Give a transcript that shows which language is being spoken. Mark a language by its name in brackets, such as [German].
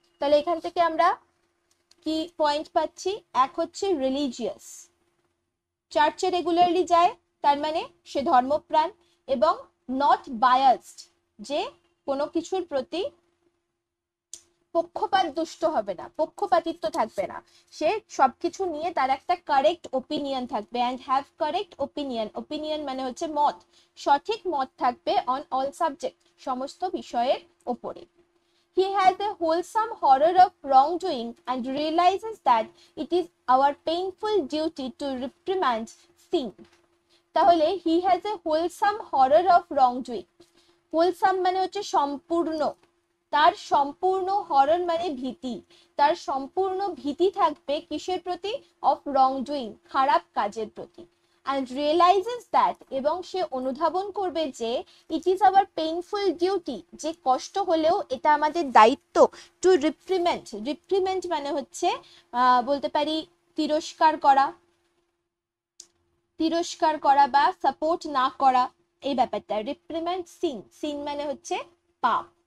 [Bangla] তাহলে এখান থেকে আমরা কি পয়েন্ট পাচ্ছি? এক হচ্ছে রিলিজিয়াস, চার্চে রেগুলারলি যায়, তার মানে সে ধর্মপ্রাণ, এবং [English] not biased, [Bangla] যে কোনো কিছুর প্রতি পক্ষপাত দুষ্ট হবে না, পক্ষপাতিত্ব থাকবে না, সে সবকিছু নিয়ে তার একটা কারেক্ট ওপিনিয়ন থাকবে। [English] and have correct opinion, [Bangla] opinion মানে হচ্ছে মত, সঠিক মত থাকবে [English] on all subject, [Bangla] সমস্ত বিষয়ের ওপরে। [English] He has a wholesome horror of wrongdoing and realizes that it is our painful duty to reprimand sin. [Bangla] তাহলে [English] he has a wholesome horror of wrongdoing, [Bangla] wholesome মানে হচ্ছে সম্পূর্ণ, তার সম্পূর্ণ, হরর মানে ভীতি, তার সম্পূর্ণ ভীতি থাকবে কিসের প্রতি? [English] of wrong doing, [Bangla] খারাপ কাজের প্রতি। [English] and realizes that, [Bangla] এবং সে অনুধাবন করবে যে [English] it is our painful duty, [Bangla] যে কষ্ট হলেও এটা আমাদের দায়িত্ব, [English] to reprimand, [Bangla] reprimand মানে হচ্ছে বলতে পারি তিরস্কার করা, তিরস্কার করা বা সাপোর্ট না করা, এই ব্যাপারটা [English] reprimand sin, [Bangla] সিন মানে হচ্ছে পাপ।